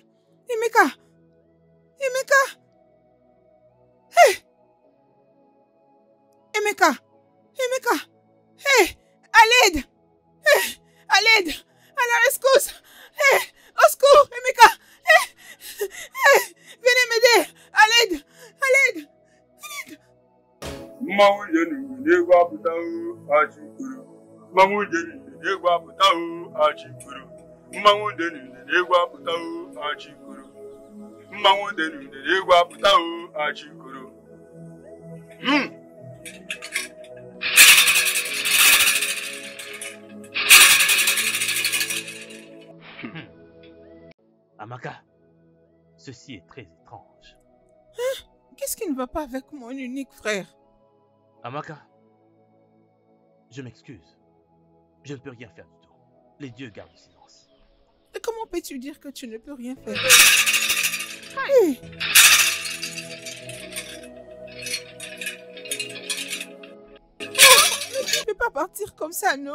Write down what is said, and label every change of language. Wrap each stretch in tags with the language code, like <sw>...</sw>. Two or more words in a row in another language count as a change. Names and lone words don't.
<fr>Emeka? Emeka? Emeka? Emeka? À l'aide! À l'aide! À la rescousse! Au secours, Emeka! Venez m'aider! À l'aide! À l'aide!</fr> <ig>Mmanwụ jenu n'egwu apụta achị kwuru. Mmanwụ jenu n'egwu apụta achị kwuru. Mmanwụ jenu n'egwu apụta achị kwuru. Mmanwụ jenu n'egwu apụta achị kwuru.</ig> <fr>Amaka, ceci est très étrange. Qu'est-ce qui ne va pas avec mon unique frère? Amaka, je m'excuse. Je ne peux rien faire du tout. Les dieux gardent le silence. Et comment peux-tu dire que tu ne peux rien faire? Mais tu ne peux pas partir comme ça, non?</fr>